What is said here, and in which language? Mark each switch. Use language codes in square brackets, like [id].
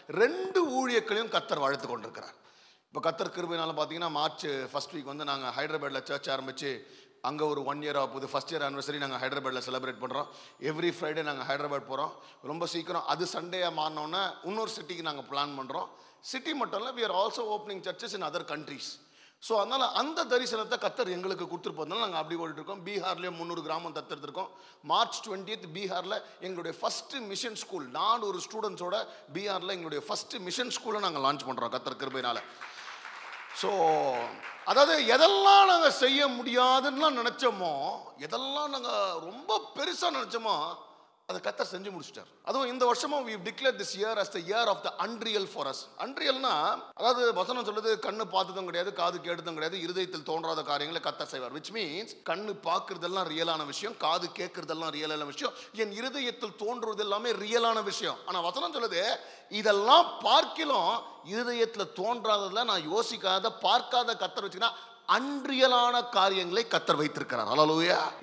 [ta] 2 ஊழியர்களையும் கர்த்தர் வாழ்த்து கொண்டிருக்கிறார். இப்போ கர்த்தர் கிருபையினால பார்த்தீங்கன்னா மார்ச் ஃபர்ஸ்ட் வீக் வந்து நாங்கள் ஹைதராபாத்தில் சர்ச் ஆரம்பித்து அங்கே ஒரு 1 year ஆகுது. ஃபர்ஸ்ட் இயர் ஆனிவர்சரி நாங்கள் ஹைதராபாத்தில் செலிப்ரேட் பண்ணுறோம். எவ்ரி ஃப்ரைடே நாங்கள் ஹைதராபாத் போகிறோம். ரொம்ப சீக்கிரம் அது சண்டேயாக மாறினோன்னே இன்னொரு சிட்டிக்கு நாங்கள் பிளான் பண்ணுறோம். சிட்டி மட்டும் இல்லை, [en] we are also opening churches in other countries. [ta] So அதனால் அந்த தரிசனத்தை கர்த்தர் எங்களுக்கு கொடுத்துருப்போம். நாங்கள் அப்படி ஓடிட்டுருக்கோம். பீகார்லேயே 300 கிராமம் தத்தெடுத்திருக்கோம். மார்ச் 20th பீகாரில் எங்களுடைய ஃபஸ்ட்டு மிஷன் ஸ்கூல் 400 ஸ்டூடெண்ட்ஸோட பீகாரில் எங்களுடைய ஃபஸ்ட்டு மிஷன் ஸ்கூலை நாங்கள் லான்ச் பண்ணுறோம் கர்த்தர் கிருபையினால். ஸோ அதாவது எதெல்லாம் நாங்கள் செய்ய முடியாதுன்னு நினச்சோமோ, எதெல்லாம் நாங்கள் ரொம்ப பெருசாக நினச்சோமோ அதை கர்த்தர் செஞ்சு முடிச்சிட்டார். அதுவும் இந்த வருஷமும் [en] we declared this year as the year of the unreal for us. [ta] அன்ரியல்னா அதாவது வசனம் சொல்லுது கண்ணு பார்த்ததும் கிடையாது, காது கேட்டதும் கிடையாது, இருதயத்தில் தோன்றாத காரியங்களை கர்த்தர் செய்வார். [en] which means [ta] கண்ணு பார்க்கறதெல்லாம் ரியலான விஷயம், காது கேட்கறதெல்லாம் ரியலான விஷயம், என் இருதயத்தில் தோன்றுவது எல்லாமே ரியலான விஷயம். ஆனால் வசனம் சொல்லுது இதெல்லாம் பார்க்கிலும் இருதயத்தில் தோன்றாததில் நான் யோசிக்காத பார்க்காத கர்த்தர் வச்சுக்கினா அன்றியலான காரியங்களை கர்த்தர் வைத்திருக்கிறார். ஹல்லேலூயா.